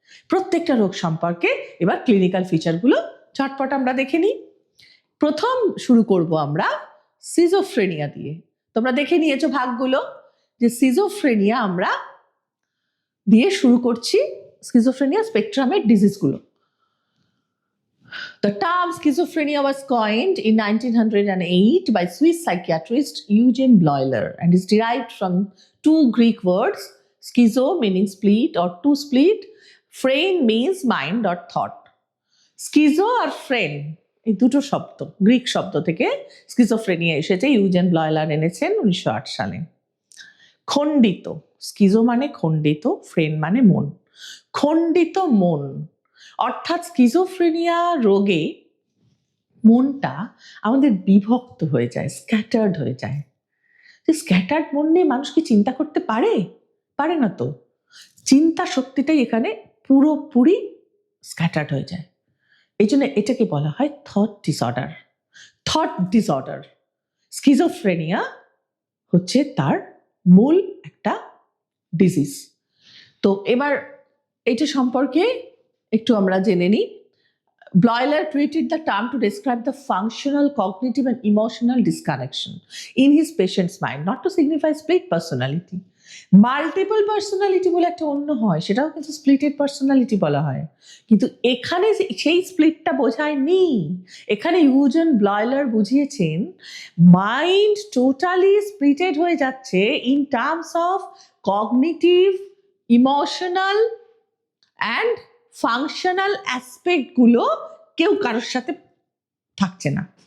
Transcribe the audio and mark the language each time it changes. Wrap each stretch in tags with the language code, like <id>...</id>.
<bn>প্রত্যেকটা রোগ সম্পর্কে এবার ক্লিনিক্যাল ফিচারগুলো ঝটপট আমরা দেখে নিই। প্রথম শুরু করব আমরা সিজোফ্রেনিয়া দিয়ে। তোমরা দেখে নিয়েছো ভাগগুলো, যে সিজোফ্রেনিয়া আমরা দিয়ে শুরু করছি, schizophrenia স্পেকট্রামের ডিজিজগুলো।</bn> <en>The term schizophrenia was coined in 1908 by Swiss psychiatrist Eugene Bleuler and is derived from two Greek words, schizo meaning split or to split, phren means mind or thought. Schizo or phren</en> <bn>এই দুটো শব্দ Greek শব্দ থেকে schizophrenia এসেছে, Eugene ব্লয়লার এনেছেন 1908 সালে। খণ্ডিত, স্কিজো মানে খণ্ডিত, ফ্রেন মানে মন। খণ্ডিত মন অর্থাৎ স্কিজোফ্রেনিয়া রোগে মনটা আমাদের বিভক্ত হয়ে যায়, স্ক্যাটার্ড হয়ে যায়। স্ক্যাটার্ড মন নিয়ে মানুষ কি চিন্তা করতে পারে? পারে না তো। চিন্তা শক্তিটাই এখানে পুরোপুরি স্ক্যাটার্ড হয়ে যায়। এই জন্য এটাকে বলা হয় thought disorder. Thought disorder, schizophrenia হচ্ছে তার মূল একটা ডিজিজ। তো এবার এটা সম্পর্কে একটু আমরা জেনে নিই।</bn> <en>Bloiler created the term to describe the functional, cognitive and emotional disconnection in his patient's mind, not to signify split personality.</en> <bn>Multiple personality বলে একটা অন্য হয়, সেটাও কিন্তু স্প্লিটেড পার্সোনালিটি বলা হয়, কিন্তু এখানে সেই স্প্লিটটা বোঝায়নি। এখানে ইউজেন ব্লয়লার বুঝিয়েছেন মাইন্ড টোটালি স্প্লিটেড হয়ে যাচ্ছে</bn> <en>in terms of cognitive, emotional and functional</en> <bn>অ্যাসপেক্টগুলো কেউ কারোর সাথে থাকছে না।</bn>